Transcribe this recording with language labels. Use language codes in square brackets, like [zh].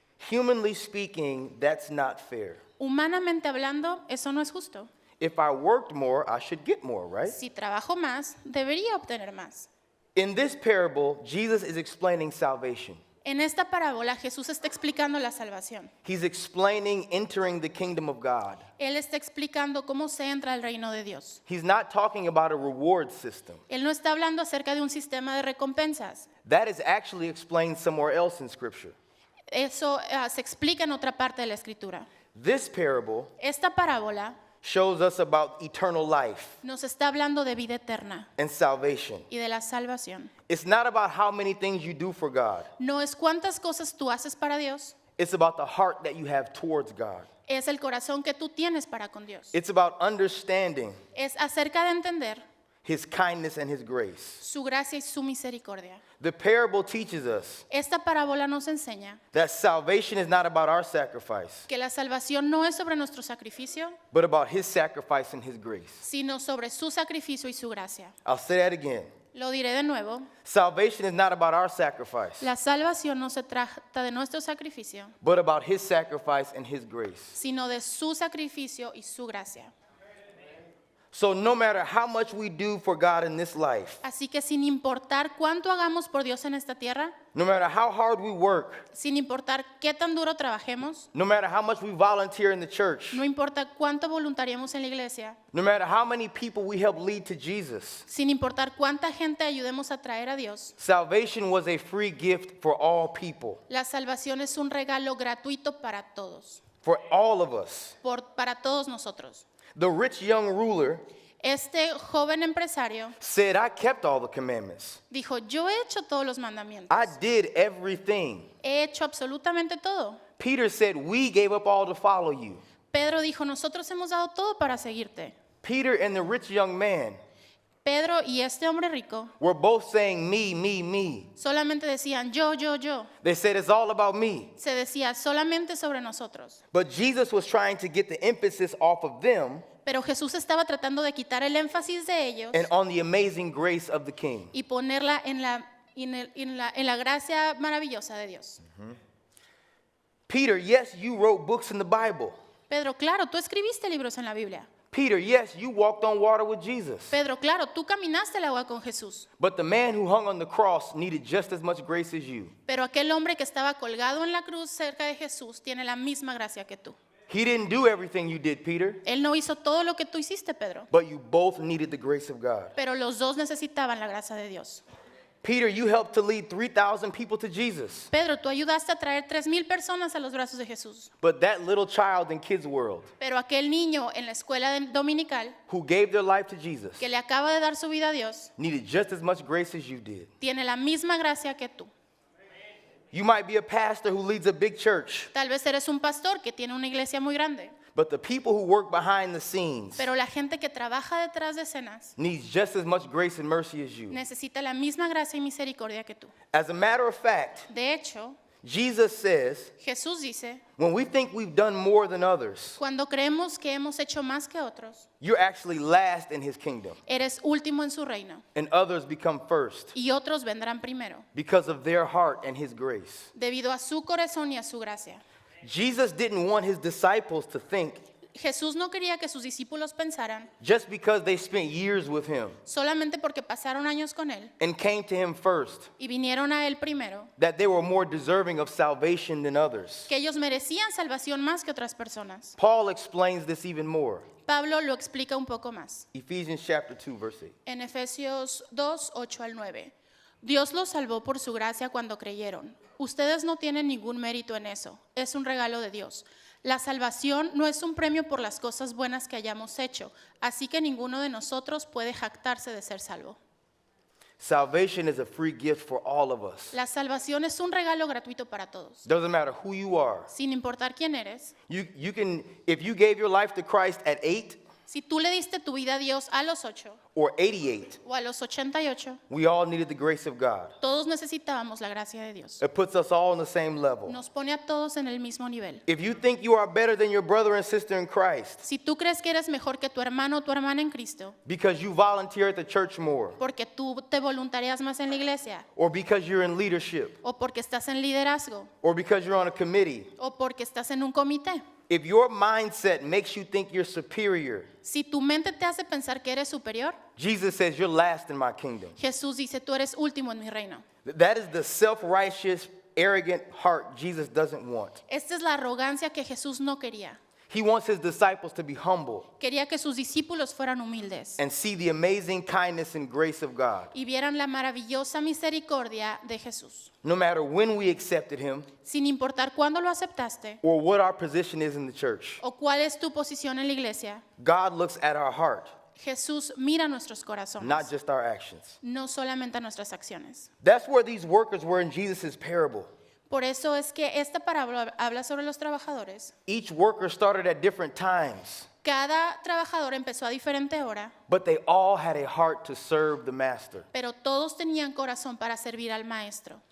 [en] Humanly speaking, that's not fair. [es] Humanamente hablando, eso no es justo. [en] If I worked more, I should get more, right? [es] Si trabajo más, debería obtener más. [en] In this parable, Jesus is explaining salvation. [es] En esta parábola, Jesús está explicando la salvación. [en] He's explaining entering the kingdom of God. [es] Él está explicando cómo se entra al reino de Dios. [en] He's not talking about a reward system. [es] Él no está hablando acerca de un sistema de recompensas. [en] That is actually explained somewhere else in Scripture. [es] Eso se explica en otra parte de la Escritura. [en] This parable [es] Esta parábola [en] shows us about eternal life [es] nos está hablando de vida eterna [en] and salvation. [es] y de la salvación. [en] It's not about how many things you do for God. [es] No es cuántas cosas tú haces para Dios, [en] It's about the heart that you have towards God. [es] es el corazón que tú tienes para con Dios. [en] It's about understanding [es] Es acerca de entender [en] His kindness and His grace. [es] su gracia y su misericordia. [en] The parable teaches us [es] Esta parábola nos enseña [en] that salvation is not about our sacrifice, [es] que la salvación no es sobre nuestro sacrificio, [en] but about His sacrifice and His grace. [es] sino sobre su sacrificio y su gracia. [en] I'll say that again. [es] Lo diré de nuevo. [en] Salvation is not about our sacrifice, [es] La salvación no se trata de nuestro sacrificio, [en] but about His sacrifice and His grace. [es] sino de su sacrificio y su gracia. [en] So no matter how much we do for God in this life, [es] Así que sin importar cuánto hagamos por Dios en esta tierra, [en] no matter how hard we work, [es] sin importar qué tan duro trabajemos, [en] no matter how much we volunteer in the church, [es] no importa cuánto voluntariemos en la iglesia, [en] no matter how many people we help lead to Jesus, [es] sin importar cuánta gente ayudemos a traer a Dios, [en] salvation was a free gift for all people, [es] la salvación es un regalo gratuito para todos, [en] for all of us. [es] para todos nosotros. [en] The rich young ruler [es] Este joven empresario [en] said, I kept all the commandments. [es] dijo, yo he hecho todos los mandamientos, [en] I did everything. [es] he hecho absolutamente todo. [en] Peter said, we gave up all to follow you. [es] Pedro dijo, nosotros hemos dado todo para seguirte. [en] Peter and the rich young man [es] Pedro y este hombre rico [en] were both saying me. [es] solamente decían yo. [en] They said, it's all about me. [es] Se decía solamente sobre nosotros. [en] But Jesus was trying to get the emphasis off of them [es] Pero Jesús estaba tratando de quitar el énfasis de ellos [en] and on the amazing grace of the King. [es] y ponerla en la gracia maravillosa de Dios. [en] Peter, yes, you wrote books in the Bible. [es] Pedro, claro, tú escribiste libros en la Biblia. [en] Peter, yes, you walked on water with Jesus. [es] Pedro, claro, tú caminaste el agua con Jesús. [en] But the man who hung on the cross needed just as much grace as you. [es] Pero aquel hombre que estaba colgado en la cruz cerca de Jesús tiene la misma gracia que tú. [en] He didn't do everything you did, Peter, [es] Él no hizo todo lo que tú hiciste, Pedro. [en] but you both needed the grace of God. [es] Pero los dos necesitaban la gracia de Dios. [en] Peter, you helped to lead 3,000 people to Jesus. [es] Pedro, tú ayudaste a traer 3,000 personas a los brazos de Jesús. [en] But that little child in Kids World [es] Pero aquel niño en la escuela dominical [en] who gave their life to Jesus [es] que le acaba de dar su vida a Dios [en] needed just as much grace as you did. [es] tiene la misma gracia que tú. [en] You might be a pastor who leads a big church, [es] Tal vez eres un pastor que tiene una iglesia muy grande, [en] but the people who work behind the scenes [es] pero la gente que trabaja detrás de escenas [en] needs just as much grace and mercy as you. [es] necesita la misma gracia y misericordia que tú. [en] As a matter of fact, [es] De hecho, [en] Jesus says, [es] Jesús dice, [en] when we think we've done more than others, [es] cuando creemos que hemos hecho más que otros, [en] you're actually last in his kingdom, [es] eres último en su reino [en] and others become first [es] y otros vendrán primero, [en] because of their heart and his grace. [es] debido a su corazón y a su gracia. [en] Jesus didn't want his disciples to think [es] Jesús no quería que sus discípulos pensaran, [en] just because they spent years with him [es] solamente porque pasaron años con Él [en] and came to him first, [es] y vinieron a Él primero, [en] that they were more deserving of salvation than others. [es] que ellos merecían salvación más que otras personas. [en] Paul explains this even more. [es] Pablo lo explica un poco más. [en] Ephesians chapter 2, verse 8. [es] En Efesios 2, 8 al 9. Dios los salvó por su gracia cuando creyeron. Ustedes no tienen ningún mérito en eso, es un regalo de Dios. La salvación no es un premio por las cosas buenas que hayamos hecho, así que ninguno de nosotros puede jactarse de ser salvo. [en] Salvation is a free gift for all of us. [es] La salvación es un regalo gratuito para todos. [en] Doesn't matter who you are. [es] Sin importar quién eres, [en] You can, if you gave your life to Christ at 8 [es] si tú le diste tu vida a Dios a los 8 [en] or 88, [es] o a los 88, [en] we all needed the grace of God. [es] todos necesitábamos la gracia de Dios. [en] It puts us all on the same level. [es] Nos pone a todos en el mismo nivel. [en] If you think you are better than your brother and sister in Christ [es] Si tú crees que eres mejor que tu hermano o tu hermana en Cristo, [en] because you volunteer at the church more, [es] porque tú te voluntarias más en la iglesia, [en] or because you're in leadership, [es] o porque estás en liderazgo, [en] or because you're on a committee, [es] o porque estás en un comité, [en] if your mindset makes you think you're superior, [es] si tu mente te hace pensar que eres superior, [en] Jesus says you're last in my kingdom. [es] Jesús dice, tú eres último en mi reino. [en] That is the self-righteous, arrogant heart Jesus doesn't want. [es] Esta es la arrogancia que Jesús no quería. [en] He wants his disciples to be humble [es] Quería que sus discípulos fueran humildes [en] and see the amazing kindness and grace of God. [es] y vieran la maravillosa misericordia de Jesús. [en] No matter when we accepted him [es] Sin importar cuándo lo aceptaste [en] or what our position is in the church, [es] o cuál es tu posición en la iglesia, [en] God looks at our heart, [es] Jesús mira nuestros [en] not [es] corazones, [en] just our actions. [es] no solamente a nuestras acciones. [en] That's where these workers were in Jesus' parable. [es] Por eso es que esta parábola habla sobre los trabajadores. [en] Each worker started at different times, [es] Cada trabajador empezó a diferente hora, [en] but they all had a heart to serve the master. [es] pero todos tenían corazón para servir al maestro.